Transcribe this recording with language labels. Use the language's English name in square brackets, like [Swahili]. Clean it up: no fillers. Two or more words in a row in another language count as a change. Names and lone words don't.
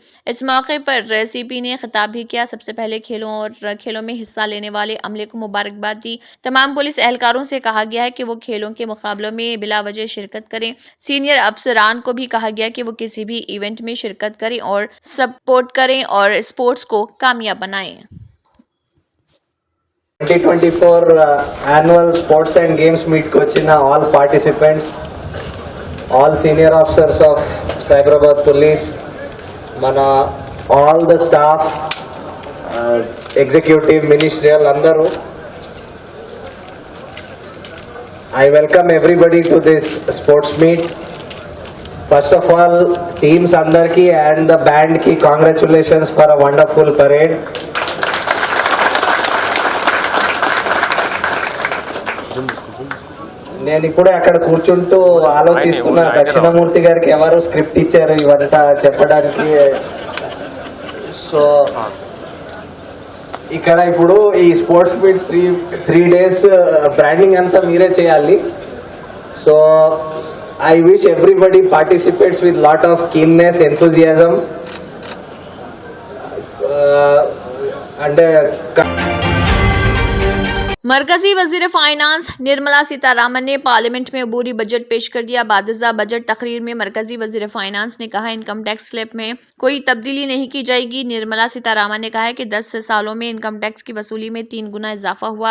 [Urdu] اس موقع پر CP نے خطاب بھی کیا۔ سب سے پہلے کھیلوں میں حصہ لینے والے عملے کو مبارکباد دی۔ تمام پولیس اہلکاروں سے کہا گیا ہے کہ وہ کھیلوں کے مقابلوں میں بلا وجہ شرکت کریں۔ سینئر افسران کو بھی کہا گیا کہ وہ کسی بھی ایونٹ میں شرکت کریں اور سپورٹ کریں اور اسپورٹس کو کامیاب بنائیں۔ [English] 2024 annual sports and games meet [Telugu] కో వచ్చిన [English] all participants, all senior officers of Cyberabad Police, mana all the staff, executive, ministerial andaru. I welcome everybody to this sports meet. First of all, teams andarki and the band ki congratulations for a wonderful parade. [Telugu] నేను ఇప్పుడే అక్కడ కూర్చుంటూ ఆలోచిస్తున్నా దక్షిణమూర్తి గారికి ఎవరు స్క్రిప్ట్ ఇచ్చారు ఇవంతా చెప్పడానికి. సో ఇక్కడ ఇప్పుడు ఈ [English] sports meet three days branding [Telugu] అంతా మీరే చేయాలి. [English] so I wish everybody participates with lot of keenness, enthusiasm అంటే [Urdu] مرکزی وزیر فائنانس نرملا سیتارامن نے پارلیمنٹ میں عبوری بجٹ پیش کر دیا۔ بعد ازاں بجٹ تقریر میں مرکزی وزیر فائنانس نے کہا، [English] income tax slip [Urdu] میں کوئی تبدیلی نہیں کی جائے گی۔ نرملا سیتارامن نے کہا ہے کہ 10 سالوں میں [English] income tax [Urdu] کی وصولی میں 3 گنا اضافہ ہوا۔